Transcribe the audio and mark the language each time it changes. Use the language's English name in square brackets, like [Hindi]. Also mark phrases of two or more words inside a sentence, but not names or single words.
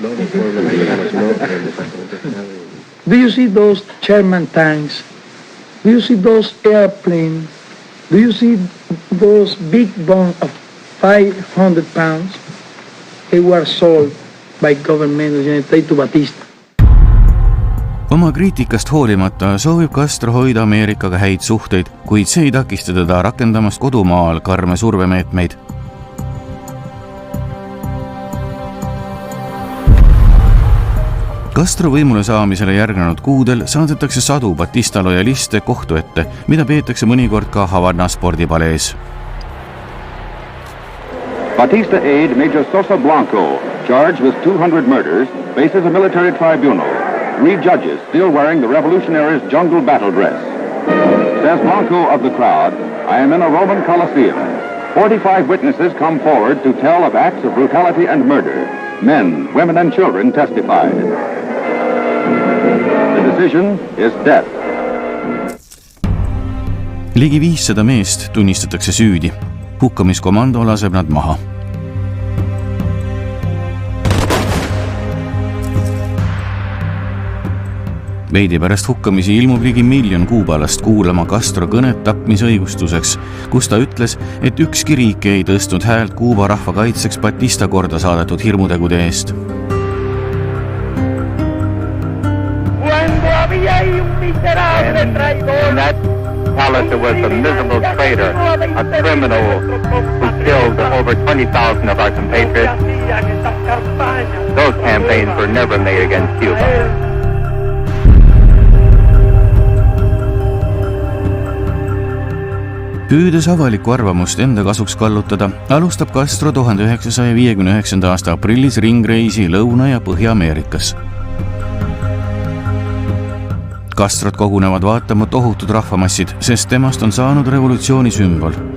[English] Do you see those Sherman tanks? Do you see those airplanes? Do you see those big bombs of 500 pounds? They were sold by government of the United States to Batista. [Estonian] Oma kriitikast hoolimata soovib Castro hoida Ameerikaga häid suhteid, kuid see ei takista teda rakendamast kodumaal karme survemeetmeid. Castro võimule saamisele järgnenud kuudel saadetakse sadu Batista lojaliste kohtu ette, mida peetakse mõnikord ka Havana spordipalees. [English] Batista aide Major Sosa Blanco, charged with 200 murders, faces a military tribunal. 3 judges still wearing the revolutionaries' jungle battle dress. Says Blanco of the crowd, I am in a Roman Colosseum. 45 witnesses come forward to tell of acts of brutality and murder. Men, women and children testified. The decision is death. [Estonian] Ligi 500 meest tunnistatakse süüdi. Hukkamiskomando laseb nad maha. Veidi pärast hukkamisi ilmub ligi 1 miljon kuubalast kuulama Castro kõnet tapmisõigustuseks, kus ta ütles, et ükski riik ei tõstnud häält Kuuba rahva kaitseks Batista korda saadetud hirmutegude eest. [English] Palace was a miserable traitor, a criminal who killed over 20,000 of our compatriots. Those campaigns were never made against Cuba. [Estonian] Püüdes avalikku arvamust enda kasuks kallutada, alustab Castro 1959. aasta aprillis ringreisi Lõuna- ja Põhja-Ameerikas. Castrot kogunevad vaatama tohutud rahvamassid, sest temast on saanud revolutsiooni sümbol.